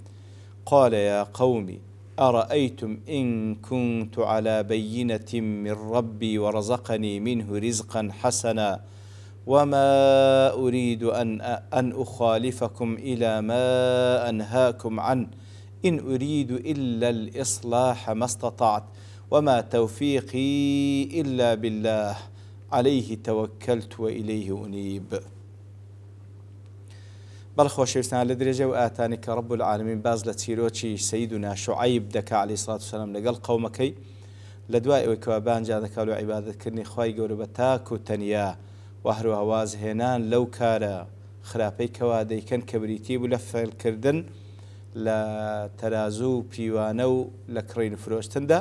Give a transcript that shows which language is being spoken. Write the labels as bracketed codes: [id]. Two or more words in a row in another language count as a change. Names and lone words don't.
[ar] قال يا قوم أرأيتم إن كنت على بينة من ربي ورزقني منه رزقا حسنا وما أريد أن أخالفكم إلى ما أنهاكم عنه إن أريد إلا الإصلاح ما استطعت وما توفيقي إلا بالله عليه توكلت وإليه أنيب. [ckb] بەڵ خۆشەویستان لە درێژە و ئاتانێککە [ar] ڕەب العالەمین [ckb] باز لە چیرۆکی سەیدنا شوعەیب دەکا [ar] عەلەیهی سڵات وسەلام [ckb] لەگەڵ قەومەکەی لە دوای ئەوەی کەوا بانجا دەکا لە عیبادەتکردنی خوای گەورە بە تاک و تەنیا و هەروەها وازهێنان لەو کارە خراپەی کەوا دەیکەن کە بریتی بوو لە فێڵکردن لە تەرازوو و پیوانە و لە کڕین فرۆشتندا.